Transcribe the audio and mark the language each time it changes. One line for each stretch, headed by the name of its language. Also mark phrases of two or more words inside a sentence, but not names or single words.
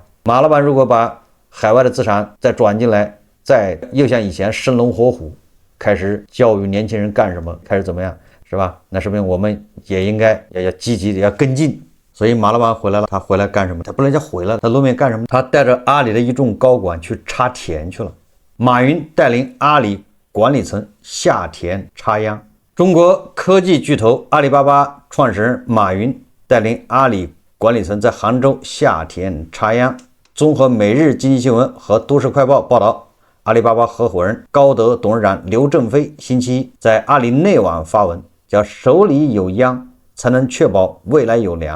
Chinese: 馬老板如果把海外的資產再轉進來，再又像以前生龙活虎， 開始教育年輕人幹什麼，開始怎麼樣，是吧？那說明我們也應該要積極的要跟進。所以馬老板回來了，他回来幹什麼？他不能叫回来了，他露面幹什麼？他带着阿里的一众高管去插田去了。馬雲帶領阿里管理層下田插秧。中國科技巨頭阿里巴巴創始人馬雲帶領阿里管理層在杭州下田插秧。綜合每日經濟新聞和都市快報報道，阿里巴巴合夥人高德董事長劉正非星期一在阿里内網發文，叫手裡有秧才能確保未來有糧。